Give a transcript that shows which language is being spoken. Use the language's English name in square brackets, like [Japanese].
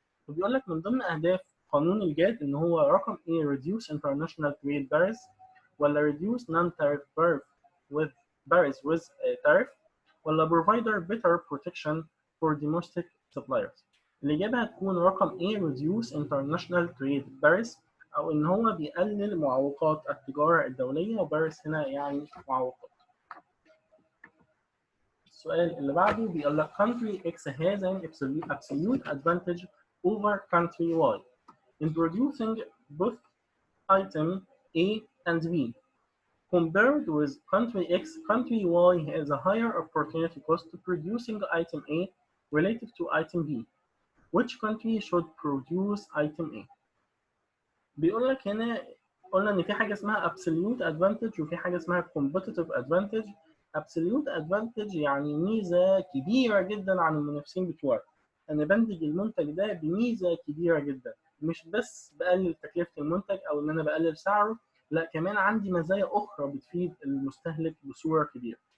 [Arabic] وبيقول لك من ضمن أهداف قانون الجات إن هو رقم [English] A reduce international trade barriers ولا reduce non-tariff barriers with tariff ولا provider better protection for domestic suppliers. [Arabic] الإجابة هتكون رقم [English] A reduce international trade barriers [Arabic] أو إن هو بيقلل معوقات التجارة الدولية، وباريس هنا يعني معوقات. السؤال اللي بعده بيقول لك [English] country X has an absolute advantage over country Y in producing both item A and B. Compared with country X, country Y has a higher opportunity cost to producing item A relative to item B. Which country should produce item A? [Arabic] بيقول لك هنا قلنا ان في حاجه اسمها absolute advantage وفي حاجه اسمها competitive advantage. absolute advantage يعني ميزه كبيره جدا عن المنافسين بتوعك. انا بنتج المنتج ده بميزه كبيره جدا، مش بس بقلل تكلفه المنتج او ان انا بقلل سعره، لا كمان عندي مزايا اخرى بتفيد المستهلك بصوره كبيره.